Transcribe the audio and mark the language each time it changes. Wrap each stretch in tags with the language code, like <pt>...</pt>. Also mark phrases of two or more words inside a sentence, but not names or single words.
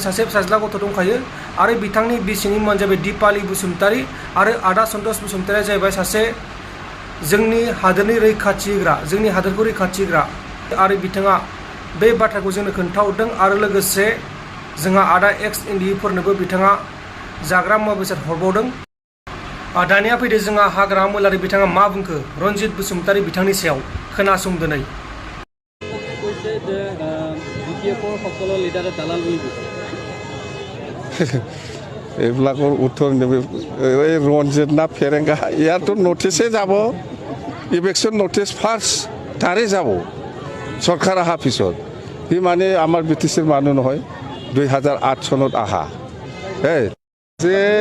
<brx>सासे फिसाज्ला गथ' दंखायो आरो बिथांनि बिसिनि मुङानो जाबाय दिपाली बसुमतारी आरो आदा सन्तोष बसुमतारीया जाहैबाय सासे जोंनि हादोरनि रैखाथि होग्रा जोंनि हादोरखौ रैखाथि होग्रा आरो बिथाङा बे बाथ्राखौ जोंनो खोन्थाहरदों आरो लोगोसे जोंहा आदा एक्स एनडिबिफोरनोबो बिथाङा जाग्रा मुवा बेसाद हरबावदों दानिया फैदो जोंहा हाग्रा महिलारि बिथाङा मा बुंखो रनजित बसुमतारी बिथांनि सायाव खोनासं दिनै</brx> <as>এইবিলাকৰ উত্তৰ এই ৰঞ্জিত না ফেৰেংগা ইয়াতো নটিছে যাব ইলেকশ্যন নটিছ ফাৰ্ষ্ট তাৰে যাব চৰকাৰ অহাৰ পিছত সি মানে আমাৰ বিটিচিৰ মানুহ নহয় 2008 চনত অহা যে</as>